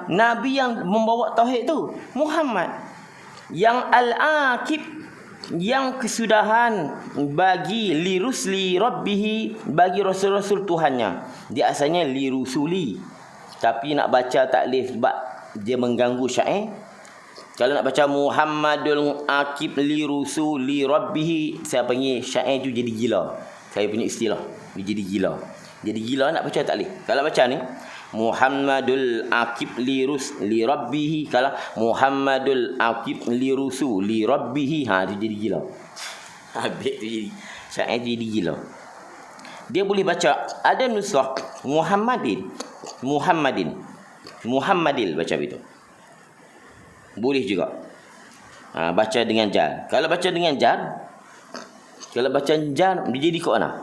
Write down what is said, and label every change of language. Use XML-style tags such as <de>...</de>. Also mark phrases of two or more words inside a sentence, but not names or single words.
<ms>Nabi yang membawa tauhid tu Muhammad. Yang al-aqib, yang kesudahan bagi</ms> <ar>لرسل ربه,</ar> <ms>bagi rasul-rasul Tuhannya. Dia asalnya lirusuli, tapi nak baca taklif sebab dia mengganggu syair. Kalau nak baca</ms> <ar>محمد العاقب لرسل ربه,</ar> <ms>saya panggil syair tu jadi gila. Saya punya istilah, dia jadi gila. Jadi gila nak baca taklif. Kalau baca ni</ms> <ar>محمد العاقب لربه,</ar> <ms>kalau</ms> <ar>محمد العاقب لربه,</ar> <ms>dia jadi gila. Habis tu jadi syair jadi gila. Dia boleh baca ada nusrah Muhammadil baca begitu. Boleh juga. Baca dengan jar. Kalau baca jar dia jadi kat mana?</ms>